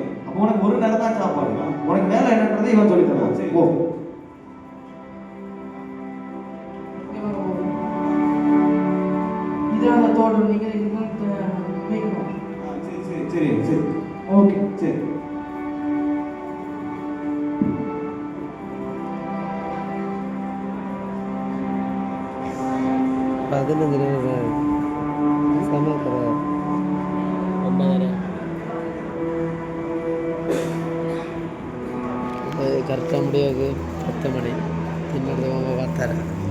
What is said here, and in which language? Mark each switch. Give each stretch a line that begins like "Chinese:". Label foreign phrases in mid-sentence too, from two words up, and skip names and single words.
Tamil: அப்போ உனக்கு ஒரு நேரம் தான் சாப்பாடு. உனக்கு வேலை என்னன்றது இவன் சொல்லி தருவான். சரி. ஓ இதான் அந்த தோட்டம். நீங்கள் இதுதான் வைக்கணும். சரி சரி சரி சரி ஓகே. சரி.
Malayalam: പതിനൊന്നിന് സമയം പറയാം 9:30 കറക്റ്റ് മുടിയൊക്കെ 10 മണി പിന്നീട് പോകുമ്പോൾ 10:30